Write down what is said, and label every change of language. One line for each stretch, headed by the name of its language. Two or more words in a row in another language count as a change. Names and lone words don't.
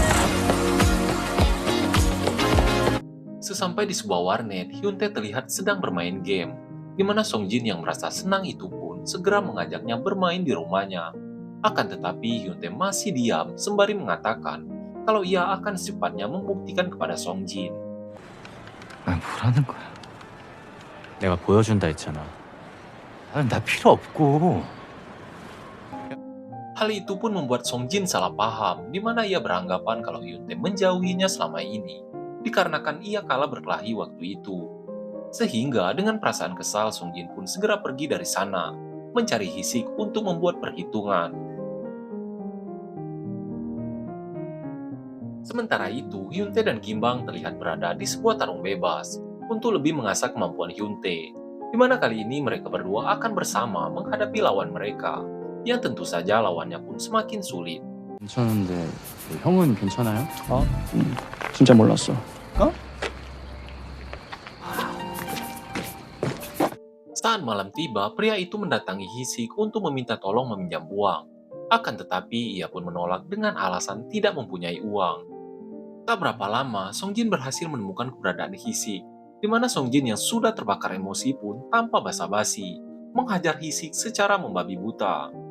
Indonesian: Sesampai di sebuah warnet, Hyuntae terlihat sedang bermain game, di mana Songjin yang merasa senang itu pun segera mengajaknya bermain di rumahnya. Akan tetapi Hyuntae masih diam sembari mengatakan kalau ia akan secepatnya membuktikan kepada Songjin.
Korean: 아, 뭐라는 거야? 내가 보여준다 했잖아. 아, 나 필요 없고.
Indonesian: Hal itu pun membuat Songjin salah paham, di mana ia beranggapan kalau Hyuntae menjauhinya selama ini, dikarenakan ia kalah berkelahi waktu itu. Sehingga dengan perasaan kesal, Songjin pun segera pergi dari sana, mencari Hisik untuk membuat perhitungan. Sementara itu, Hyuntae dan Gimbang terlihat berada di sebuah tarung bebas untuk lebih mengasah kemampuan Hyuntae, di mana kali ini mereka berdua akan bersama menghadapi lawan mereka, yang tentu saja lawannya pun semakin sulit.
Korean: 괜찮은데 형은 괜찮아요? 진짜 몰랐어.
Indonesian: Saat malam tiba, pria itu mendatangi Hisik untuk meminta tolong meminjam uang. Akan tetapi, ia pun menolak dengan alasan tidak mempunyai uang. Tak berapa lama, Songjin berhasil menemukan keberadaan Hisik, di mana Songjin yang sudah terbakar emosi pun tanpa basa-basi menghajar Hisik secara membabi buta.